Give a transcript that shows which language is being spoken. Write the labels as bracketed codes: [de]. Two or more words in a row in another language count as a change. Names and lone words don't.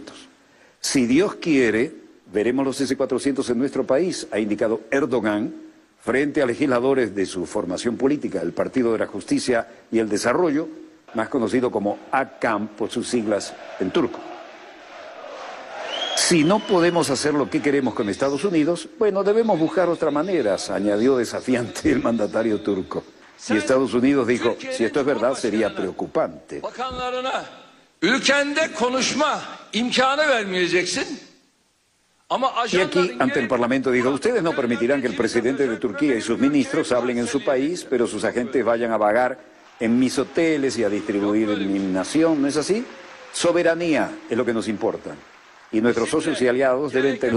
[es] Si Dios quiere, veremos los S-400 en nuestro país, ha indicado Erdogan, frente a legisladores de su formación política, el Partido de la Justicia y el Desarrollo, más conocido como AKAM por sus siglas en turco. Si no podemos hacer lo que queremos con Estados Unidos, bueno, debemos buscar otras maneras, añadió desafiante el mandatario turco. Y Estados Unidos dijo, si esto es verdad, sería preocupante. [tr] Bakanlarına ülkende konuşma imkanı vermeyeceksin. [es] Y aquí, ante el Parlamento, dijo, ustedes no permitirán que el presidente de Turquía y sus ministros hablen en su país, pero sus agentes vayan a vagar en mis hoteles y a distribuir en mi nación, ¿no es así? Soberanía es lo que nos importa. Y nuestros socios y aliados deben tener...